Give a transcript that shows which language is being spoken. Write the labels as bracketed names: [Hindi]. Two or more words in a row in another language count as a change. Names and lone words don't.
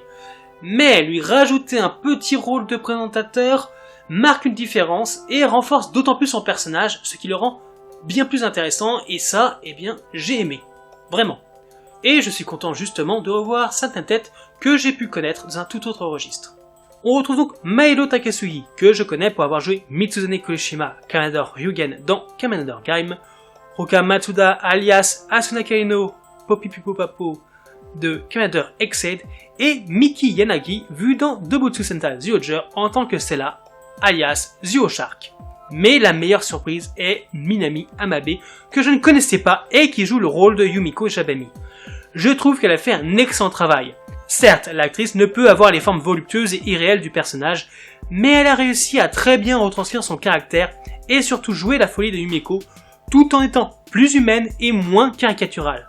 [French] Mais lui rajouter un petit rôle de présentateur marque une différence et renforce d'autant plus son personnage, ce qui le rend bien plus intéressant et ça, j'ai aimé. Vraiment. Et je suis content justement de revoir certaines têtes que j'ai pu connaître dans un tout autre registre. On retrouve donc Maelo Takasugi, que je connais pour avoir joué Mitsuzane Kurishima, Kamen Ryugen dans Kamen Rider Gaim, Roka Matsuda alias Asuna Kaino, Poppy Pipopapo de Kamen Rider Exceed, et Miki Yanagi, vu dans Dobutsu Sentai Zyuohger en tant que Sella, alias Zyuoshark. Mais la meilleure surprise est Minami Amabe, que je ne connaissais pas et qui joue le rôle de Yumeko Jabami. Je trouve qu'elle a fait un excellent travail. Certes, l'actrice ne peut avoir les formes voluptueuses et irréelles du personnage, mais elle a réussi à très bien retranscrire son caractère et surtout jouer la folie de Yumeko, tout en étant plus humaine et moins caricaturale.